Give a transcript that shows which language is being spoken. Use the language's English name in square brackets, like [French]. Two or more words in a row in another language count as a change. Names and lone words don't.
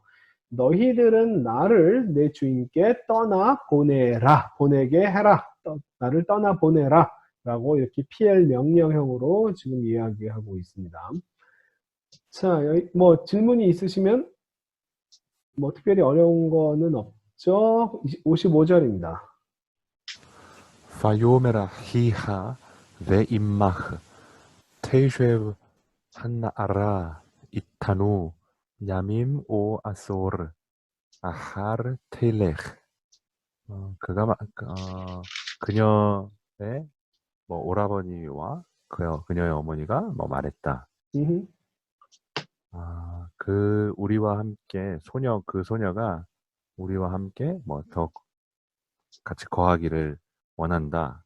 [Korean] 너희들은 나를 내 주인께 떠나 보내라. 보내게 해라. 나를 떠나 보내라. 라고 이렇게 PL 명령형으로 지금 이야기하고 있습니다. 자, 여기 뭐 질문이 있으시면 뭐 특별히 어려운 거는 없죠? 55절입니다. [Hebrew] ויאמר אחיך ואמך תשב הנערה איתנו ימים או עשור אחר תלך. [Korean] 그녀의 뭐 오라버니와 그녀의 어머니가 뭐 말했다. 우리와 함께 그 소녀가 우리와 함께 뭐 더 같이 거하기를 원한다.